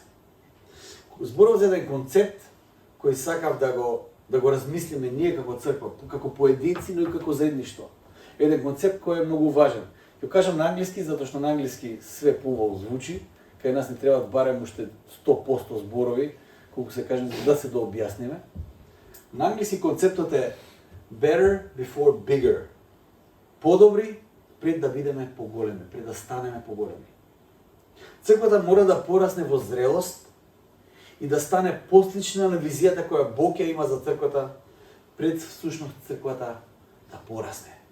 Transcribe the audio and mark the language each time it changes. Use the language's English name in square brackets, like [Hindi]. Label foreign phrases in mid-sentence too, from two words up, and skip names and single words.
[Macedonian] Зборував за еден концепт кој сакав да го размислиме ние како црква, како поединци, но и како заедништво. Еден концепт кој е многу важен. Ќе кажам на англиски, затоа што на англиски све поубаво звучи, кај нас не требаат барем уште 100% зборови, колку се кажем, да се дообјасниме. На англиски концептот е [English] better before bigger. [Macedonian] Подобри пред да бидеме поголеми, пред да станеме поголеми. Црквата мора да порасне во зрелост и да стане послична на визијата која Бог ја има за црквата, пред всушност црквата да порасне.